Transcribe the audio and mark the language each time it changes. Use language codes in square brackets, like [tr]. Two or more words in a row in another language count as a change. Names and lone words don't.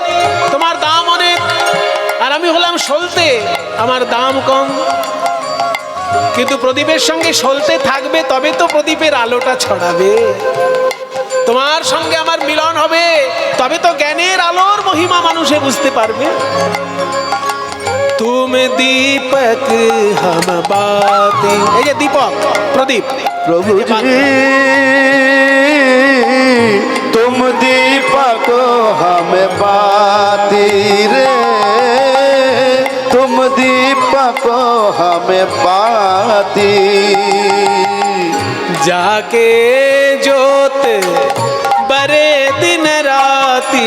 [bn] তোমার দাম অনেক আর আমি হলাম সলতে আমার দাম কম কিন্তু প্রদীপের সঙ্গে সলতে থাকবে তবে তো প্রদীপের আলোটা ছড়াবে তোমার সঙ্গে আমার মিলন হবে তবে তো জ্ঞানের আলোর মহিমা মানুষে বুঝতে পারবে [hi] तुम दीपक हम बाती [bn] এই যে দীপক প্রদীপ [hi] प्रभु जी तुम दीपक हम बाती रे तुम दीपक हम बाती जाके जोत बरे दिन राती